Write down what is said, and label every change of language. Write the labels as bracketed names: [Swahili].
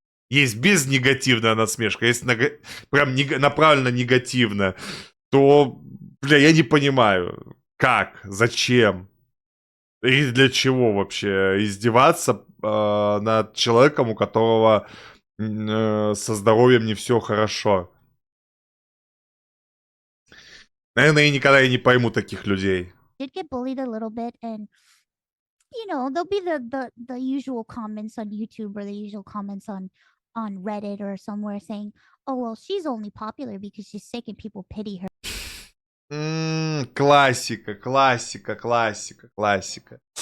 [Russian] Есть безнегативная насмешка, есть прям направленно негативная, то, бля, я не понимаю, как, зачем и для чего вообще издеваться над человеком, у которого со здоровьем не все хорошо. Наверное, я никогда и не пойму таких людей. [English] Did get bullied a little bit, and there'll be the usual comments on YouTube or the usual comments on Reddit or somewhere saying, "Oh well, she's only popular because she's sick and people pity her." [Russian] Классика, классика, классика, классика.